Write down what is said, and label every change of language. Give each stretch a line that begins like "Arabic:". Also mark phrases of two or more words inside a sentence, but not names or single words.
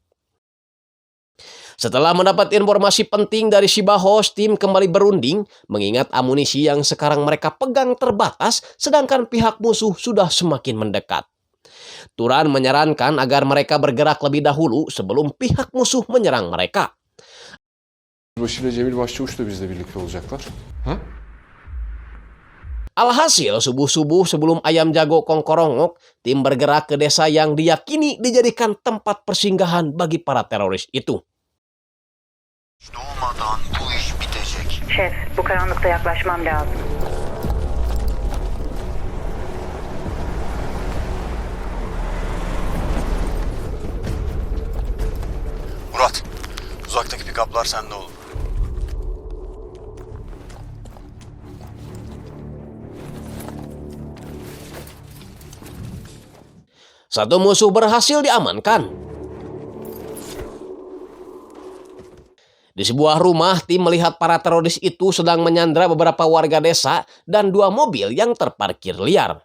Indonesian: Setelah mendapat informasi penting dari si Bahos, tim kembali berunding mengingat amunisi yang sekarang mereka pegang terbatas sedangkan pihak musuh sudah semakin mendekat. Turan menyarankan agar mereka bergerak lebih dahulu sebelum pihak musuh menyerang mereka.
Turkish: Başı ile Cemil Başçavuş da bizle birlikte olacaklar. Ha?
Indonesian: Alhasil, subuh-subuh sebelum ayam jago kongkorongok, tim bergerak ke desa yang diyakini dijadikan tempat persinggahan bagi para teroris itu.
Turkish: Şef, bu karanlıkta yaklaşmam lazım. Murat, uzaktaki pikaplar sende olur.
Indonesian: Satu musuh berhasil diamankan. Di sebuah rumah, tim melihat para teroris itu sedang menyandra beberapa warga desa dan 2 mobil yang terparkir liar.